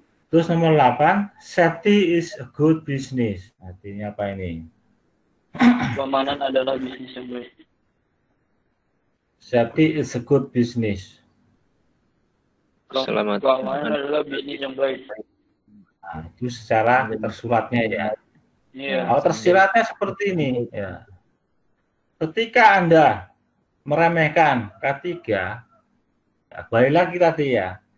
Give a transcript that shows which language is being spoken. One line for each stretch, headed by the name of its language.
Indonesian: Terus nomor 8,
English: safety is a good business.
Indonesian: Artinya apa ini? Keamanan adalah bisnis yang baik.
English: Safety is a good business.
Indonesian: Selamat. Keamanan adalah bisnis yang baik. Nah, itu secara tersuratnya ya. Iya. Kalau tersiratnya seperti ini ya. Ketika Anda meremehkan K3, ya, balik lagi tadi ya.